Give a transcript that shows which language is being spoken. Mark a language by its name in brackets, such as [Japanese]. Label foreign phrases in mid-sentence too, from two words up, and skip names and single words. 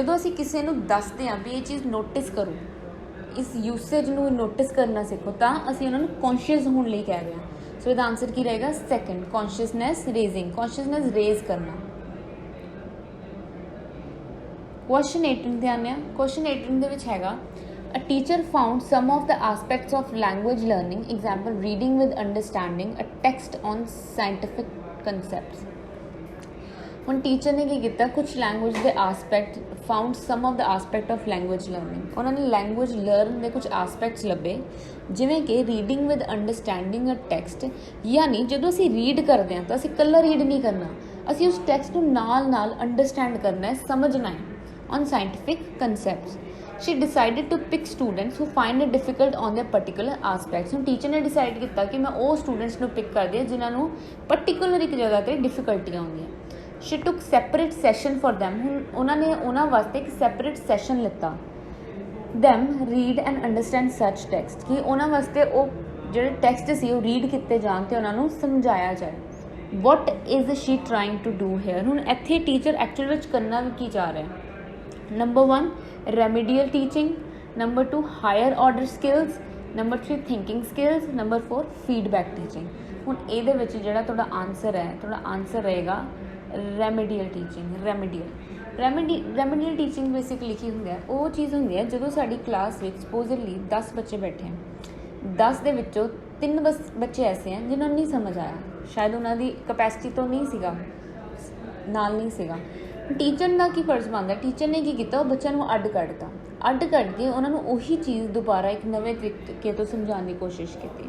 [Punjabi] ਜਦੋਂ ਅਸੀਂ ਕਿਸੇ ਨੂੰ ਦੱਸਦੇ ਹਾਂ ਵੀ ਇਹ ਚੀਜ਼ ਨੋਟਿਸ ਕਰੋ, ਇਸ ਯੂਸੇਜ ਨੂੰ ਨੋਟਿਸ ਕਰਨਾ ਸਿੱਖੋ, ਤਾਂ ਅਸੀਂ ਉਹਨਾਂ ਨੂੰ ਕੌਨਸ਼ੀਅਸ ਹੋਣ ਲਈ ਕਹਿ ਰਹੇ ਹਾਂ। ਸੋ ਇਹਦਾ ਆਨਸਰ ਕੀ ਰਹੇਗਾ? [English] second, consciousness raising, consciousness raise ਕਰਨਾ। [Punjabi] ਕੁਐਸਚਨ 18 ਤੇ ਆਉਂਦੇ ਹਾਂ। ਕੁਐਸਚਨ 18 ਦੇ ਵਿੱਚ ਹੈਗਾ [English] A teacher found some of the aspects of language learning, example reading with understanding, a text on scientific concepts. [Punjabi] ਹੁਣ ਟੀਚਰ ਨੇ ਕੀ ਕੀਤਾ, ਕੁਛ ਲੈਂਗੁਏਜ ਦੇ ਆਸਪੈਕਟ [English] found some of the aspect of language learning. [Punjabi] ਉਹਨਾਂ ਨੇ [English] language learn [Punjabi] ਦੇ ਕੁਛ ਆਸਪੈਕਟਸ ਲੱਭੇ, ਜਿਵੇਂ ਕਿ [English] reading with understanding a text, [Punjabi] ਯਾਨੀ ਜਦੋਂ ਅਸੀਂ ਰੀਡ ਕਰਦੇ ਹਾਂ ਤਾਂ ਅਸੀਂ ਇਕੱਲਾ ਰੀਡ ਨਹੀਂ ਕਰਨਾ, ਅਸੀਂ ਉਸ ਟੈਕਸਟ ਨੂੰ ਨਾਲ ਅੰਡਰਸਟੈਂਡ ਕਰਨਾ ਹੈ, ਸਮਝਣਾ ਹੈ। [English] on scientific concepts she decided to pick students who find it difficult on their particular aspects. [Punjabi] ਹੁਣ ਟੀਚਰ ਨੇ ਡਿਸਾਈਡ ਕੀਤਾ ਕਿ ਮੈਂ ਉਹ ਸਟੂਡੈਂਟਸ ਨੂੰ ਪਿਕ ਕਰਦੀ ਹਾਂ ਜਿਨ੍ਹਾਂ ਨੂੰ ਪਰਟੀਕੂਲਰ ਇੱਕ ਜਗ੍ਹਾ 'ਤੇ ਡਿਫਿਕਲਟੀਆਂ ਆਉਂਦੀਆਂ। [English] she took separate session for them. [Punjabi] ਹੁਣ ਉਹਨਾਂ ਨੇ ਉਹਨਾਂ ਵਾਸਤੇ ਇੱਕ [English] separate session [Punjabi] ਲਿੱਤਾ। [English] them read and understand such text, [Punjabi] ਕਿ ਉਹਨਾਂ ਵਾਸਤੇ ਉਹ ਜਿਹੜੇ ਟੈਕਸਟ ਸੀ ਉਹ ਰੀਡ ਕੀਤੇ ਜਾਣ ਅਤੇ ਉਹਨਾਂ ਨੂੰ ਸਮਝਾਇਆ ਜਾਏ। [English] what is she trying to do here? [Punjabi] ਹੁਣ ਇੱਥੇ ਟੀਚਰ ਐਕਚੁਅਲ ਵਿੱਚ ਕਰਨਾ ਵੀ ਕੀ ਚਾਹ ਰਿਹਾ? [English] ਨੰਬਰ 1 remedial teaching, number 2 higher order skills, number 3 thinking skills, number 4 feedback teaching. [Punjabi] ਹੁਣ ਇਹਦੇ ਵਿੱਚ ਜਿਹੜਾ ਤੁਹਾਡਾ ਆਨਸਰ ਹੈ, ਤੁਹਾਡਾ ਆਨਸਰ ਰਹੇਗਾ [English] remedial teaching। remedial teaching [Punjabi] ਬੇਸਿਕਲੀ ਕੀ ਹੁੰਦਾ ਹੈ? ਉਹ ਚੀਜ਼ ਹੁੰਦੀ ਹੈ ਜਦੋਂ ਸਾਡੀ ਕਲਾਸ ਵਿੱਚ ਸਪੋਜ਼ਲੀ 10 ਬੱਚੇ ਬੈਠੇ ਹਨ, 10 ਦੇ ਵਿੱਚੋਂ 3 ਬੱਚੇ ਐਸੇ ਹਨ ਜਿਨ੍ਹਾਂ ਨੂੰ ਨਹੀਂ ਸਮਝ ਆਇਆ, ਸ਼ਾਇਦ ਉਹਨਾਂ ਦੀ ਕਪੈਸਿਟੀ ਤੋਂ ਨਹੀਂ ਸੀਗਾ, ਨਾਲ ਨਹੀਂ ਸੀਗਾ। ਟੀਚਰ ਦਾ ਕੀ ਫਰਜ਼ ਬਣਦਾ? ਟੀਚਰ ਨੇ ਕੀ ਕੀਤਾ, ਉਹ ਬੱਚਿਆਂ ਨੂੰ ਅੱਡ ਕੱਢ ਕੇ ਉਹਨਾਂ ਨੂੰ ਉਹੀ ਚੀਜ਼ ਦੁਬਾਰਾ ਇੱਕ ਨਵੇਂ ਤਰੀਕੇ ਤੋਂ ਸਮਝਾਉਣ ਦੀ ਕੋਸ਼ਿਸ਼ ਕੀਤੀ।